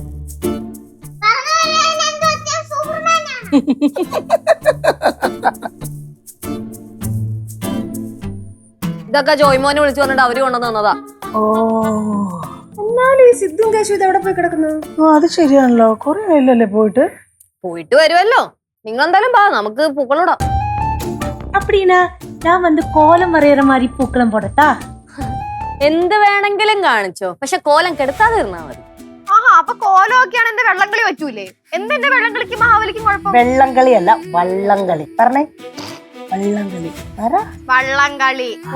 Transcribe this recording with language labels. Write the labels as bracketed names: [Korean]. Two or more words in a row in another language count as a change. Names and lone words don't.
[Malayalam] ഇതൊക്കെ ജോയ്മോനെ വിളിച്ചു പറഞ്ഞിട്ട് അവര് കൊണ്ടുവന്ന് തന്നതാ. ഓ, എന്നാലും ഈ സിദ്ധും കേശു ഇത് എവിടെ പോയി കിടക്കുന്നു? അത് ശരിയാണല്ലോ, കൊറേ ആയില്ലല്ലേ പോയിട്ട് വരുമല്ലോ. നിങ്ങൾ എന്തായാലും പാ, നമുക്ക് പൂക്കളിടാം. [Tamil] அப்படின்னா நான் வந்து கோலம் வரைகிற மாதிரி பூக்களம் போடட்டா? [Malayalam] എന്ത് വേണമെങ്കിലും കാണിച്ചോ, പക്ഷെ കോലം കെടുത്താതെ ഇരുന്നാ മതി. അപ്പൊ കോലമൊക്കെയാണ് എന്റെ വെള്ളംകളി പറ്റൂലേ? എന്തെന്റെ വെള്ളംകളിക്ക് മഹാബലിക്കും കുഴപ്പം? വെള്ളംകളി അല്ല, വള്ളംകളി. പറഞ്ഞേ, വള്ളംകളി. വള്ളംകളി.